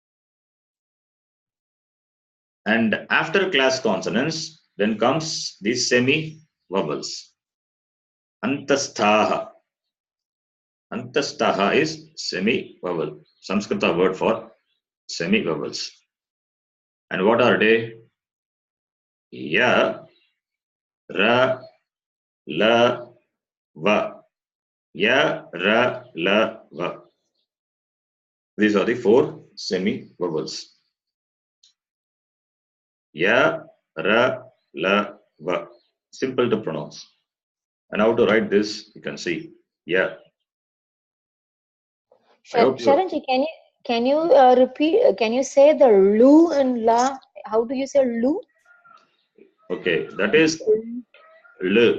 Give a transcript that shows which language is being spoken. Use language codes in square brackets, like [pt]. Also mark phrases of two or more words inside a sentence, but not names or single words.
[en] And after class consonants, then comes the semi vowels. [sa] Antasthaha. [en] Antasthaha is semi vowel. Saṃskṛta word for semi vowels. And what are they? [sa] य, र, ल, व. य, र, ल, व. [en] These are the four semi vowels. [sa] य, र, ल, व. [en] Simple to pronounce. And how to write this, you can see. Yeah. Sharanji, Can you repeat? Can you say the lu and la? How do you say lu? Okay, that is L.